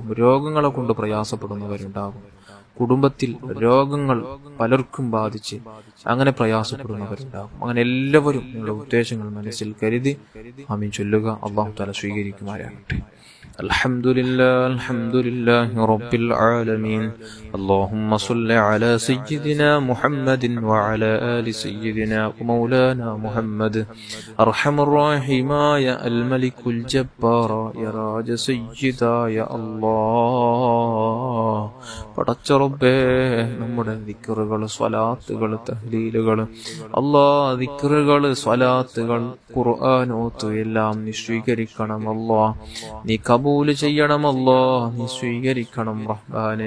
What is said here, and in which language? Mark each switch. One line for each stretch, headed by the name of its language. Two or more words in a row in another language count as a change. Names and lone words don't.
Malayalam: രോഗങ്ങളെ കൊണ്ട് പ്രയാസപ്പെടുന്നവരുണ്ടാകും. കുടുംബത്തിൽ രോഗങ്ങൾ പലർക്കും ബാധിച്ച് അങ്ങനെ പ്രയാസപ്പെടുന്നവരുണ്ടാകും. അങ്ങനെ എല്ലാവരും നിങ്ങളുടെ ഉദ്ദേശങ്ങൾ മനസ്സിൽ കരുതി ആമീൻ ചൊല്ലുക.
Arabic: الله تعالى
Malayalam: സ്വീകരിക്കുമാറാകട്ടെ.
Arabic: الحمد لله الحمد لله رب العالمين. اللهم صل على سيدنا محمد وعلى آل سيدنا ومولانا محمد. أرحم الراحمين يا الملك الجبار يا راج سيدا يا الله.
Malayalam: പടച്ച റബ്ബേ, നമ്മുടെ ദിക്റുകൾ, സ്വലാത്തുകൾ, തഹ്ലീലുകൾ, അല്ലാഹ് ദിക്റുകൾ, സ്വലാത്തുകൾ, ഖുർആൻ ഓത്ത് എല്ലാം നീ സ്വീകരിക്കണം അല്ലാഹ്. നീ കബൂൽ ചെയ്യണം അല്ലാഹ്. നീ സ്വീകരിക്കണം റഹ്മാനേ.